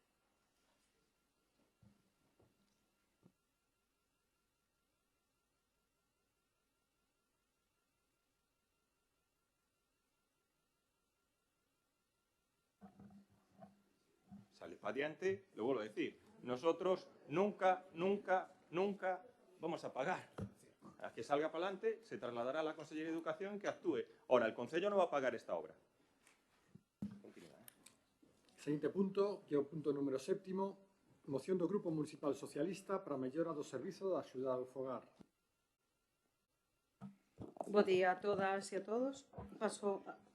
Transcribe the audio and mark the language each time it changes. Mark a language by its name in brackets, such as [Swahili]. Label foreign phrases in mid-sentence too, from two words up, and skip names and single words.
[Spanish] Sale para adelante, lo vuelvo a decir. Nosotros nunca vamos a pagar. A que salga para adelante, se trasladará a la Consellería de Educación que actúe. Ahora, el Concello no va a pagar esta obra. [Galician] Seguinte punto, que é o punto número 7, moción do Grupo Municipal Socialista para a mellora do servizo da axuda ao fogar. Bo día a todas e a todos.